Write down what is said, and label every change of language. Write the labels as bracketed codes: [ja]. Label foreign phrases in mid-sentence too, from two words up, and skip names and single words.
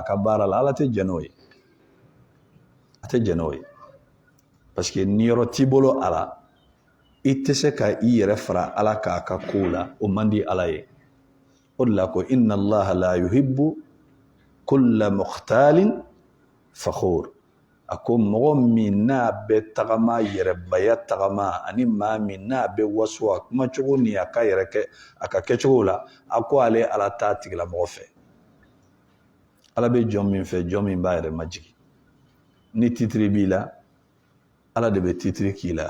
[bm] ka baara la Ala tɛ jɛn n'o ye a tɛ jɛn n'o ye [fr] parce que [bm] niyɔrɔ t'i bolo a la i tɛ se ka i yɛrɛ fara Ala k'a ka kow la o man di Ala ye o de la ko [ar] إن الله لا يحب كل مختال فخور [bm] a ko mɔgɔ min n'a bɛ tagama yɛrɛbaya tagama ani maa min n'a bɛ waso a kumacogo ni a ka yɛrɛ kɛ a ka kɛcogo la a ko ale Ala t'a tigilamɔgɔ fɛ Ala bɛ jɔn min fɛ jɔn min b'a yɛrɛ majigi ni titiri b'i la Ala de bɛ titiri k'i la